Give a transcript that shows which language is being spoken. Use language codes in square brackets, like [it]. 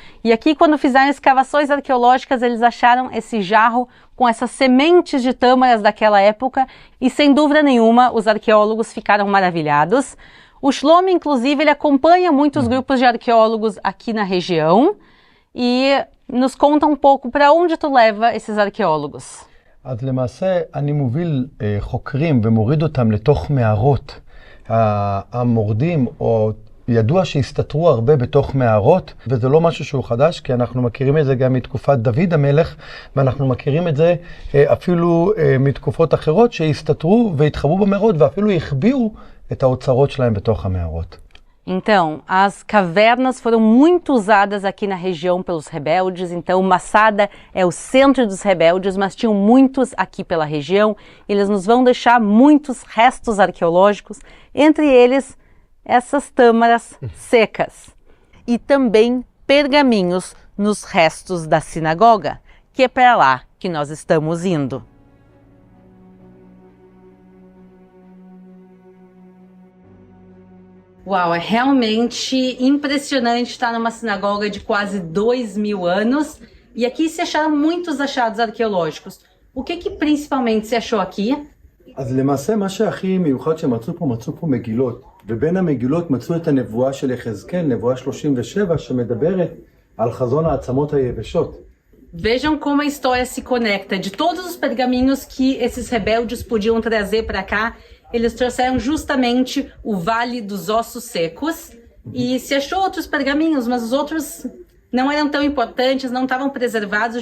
[pt] E aqui, quando fizeram escavações arqueológicas, eles acharam esse jarro com essas sementes de tâmaras daquela época e, sem dúvida nenhuma, os arqueólogos ficaram maravilhados. O Shlomi, inclusive, ele acompanha muitos grupos de arqueólogos aqui na região e nos conta um pouco para onde tu leva esses arqueólogos. [he] אז למעשה אני מוביל חוקרים ומוריד אותם לתוך מערות. המורדים או ידוע שהסתתרו הרבה בתוך מערות, וזה לא משהו שהוא חדש, כי אנחנו מכירים את זה גם מתקופת דוד המלך, ואנחנו מכירים את זה אפילו מתקופות אחרות שהסתתרו והתחבאו במערות, ואפילו החביאו את האוצרות שלהם בתוך המערות. [pt] Então, as cavernas foram muito usadas aqui na região pelos rebeldes, então Massada é o centro dos rebeldes, mas tinham muitos aqui pela região. Eles nos vão deixar muitos restos arqueológicos, entre eles essas tâmaras secas e também pergaminhos nos restos da sinagoga, que é para lá que nós estamos indo. Uau, é realmente impressionante estar numa sinagoga de quase 2.000 anos. E aqui se acharam muitos achados arqueológicos. O que principalmente se achou aqui? [he] אז למעשה מה שהכי מיוחד מצאו פה מגילות, ובין המגילות מצאו את הנבואה של יחזקאל, נבואה 37, שמדברת על חזון העצמות היבשות. [pt] Vejam como a história se conecta. De todos os pergaminhos que esses rebeldes podiam trazer para cá, eles trouxeram justamente o Vale dos Ossos Secos. E se achou outros pergaminhos, mas os outros não eram tão importantes, não estavam preservados.